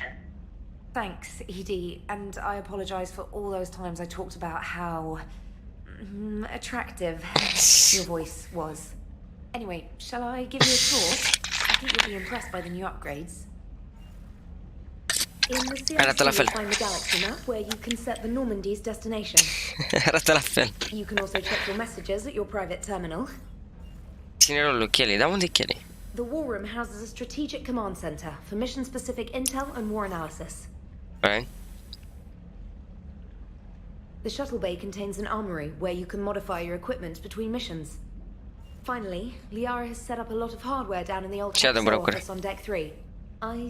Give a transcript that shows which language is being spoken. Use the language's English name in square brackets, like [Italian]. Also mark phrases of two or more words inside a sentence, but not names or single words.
[English] Thanks, Edie, and I apologize for all those times I talked about how... attractive your voice was. Anyway, shall I give you a tour? I think you'll be impressed by the new upgrades. In the CRC, you'll find the galaxy map where you can set the Normandy's destination. [Romanian] Arată la fel. [English] You can also check your messages at your private terminal. [Romanian] Ținerul lui Kelly, dar unde e Kelly? [English] The War Room houses a strategic command center for mission-specific intel and war analysis. Right. The shuttle bay contains an armory where you can modify your equipment between missions. Finally, Liara has set up a lot of hardware down in the old office on Deck 3.